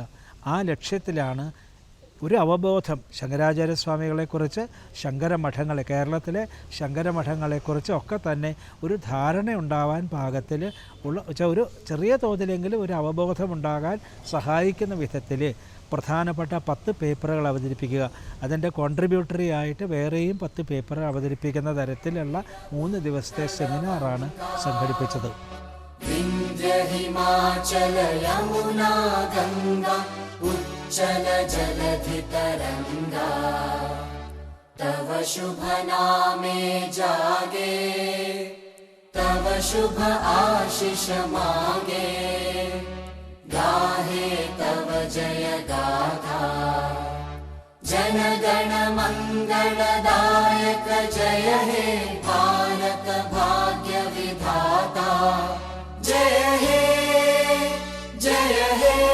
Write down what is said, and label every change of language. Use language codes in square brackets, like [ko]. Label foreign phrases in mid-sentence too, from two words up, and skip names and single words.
[ml] ആ ലക്ഷ്യത്തിലാണ് ഒരു അവബോധം ശങ്കരാചാര്യസ്വാമികളെക്കുറിച്ച്, ശങ്കരമഠങ്ങളെ, കേരളത്തിലെ ശങ്കരമഠങ്ങളെക്കുറിച്ച് ഒക്കെ തന്നെ ഒരു ധാരണ ഉണ്ടാവാൻ പാകത്തിൽ ഉള്ള ഒരു ചെറിയ തോതിലെങ്കിലും ഒരു അവബോധമുണ്ടാകാൻ സഹായിക്കുന്ന വിധത്തിൽ പ്രധാനപ്പെട്ട 10 പേപ്പറുകൾ അവതരിപ്പിക്കുക. അതിൻ്റെ കോൺട്രിബ്യൂട്ടറി ആയിട്ട് വേറെയും 10 പേപ്പർ അവതരിപ്പിക്കുന്ന തരത്തിലുള്ള 3 ദിവസത്തെ സെമിനാറാണ് സംഘടിപ്പിച്ചത്. [bn] উচ্ছল জলধি তরঙ্গ তব শুভ নামে জাগে তব শুভ আশিস মাগে গাহে তব জয় গাথা জন গণ মঙ্গলদায়ক জয় হে ভারত ভাগ্য বিধাতা জয় হে জয় হে